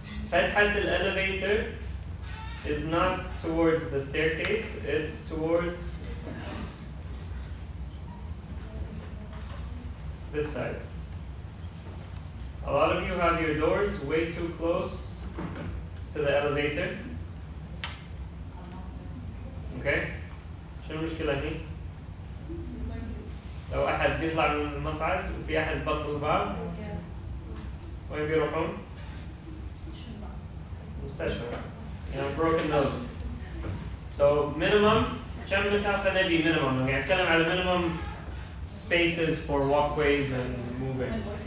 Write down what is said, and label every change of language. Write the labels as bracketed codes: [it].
[ar] فتحة [en] elevator is not towards the staircase, it's towards this side. A lot of you have your doors way too close to the elevator. Okay? [ar] شو المشكلة هني؟ لو أحد بيطلع من المصعد وفي أحد بطل الباب وين بيروحون؟ مستشفى. [en] You know, broken nose. So minimum [ar] كم مسافة نبي [en] minimum؟ [ar] يعني أتكلم على [en] minimum spaces for walkways and moving.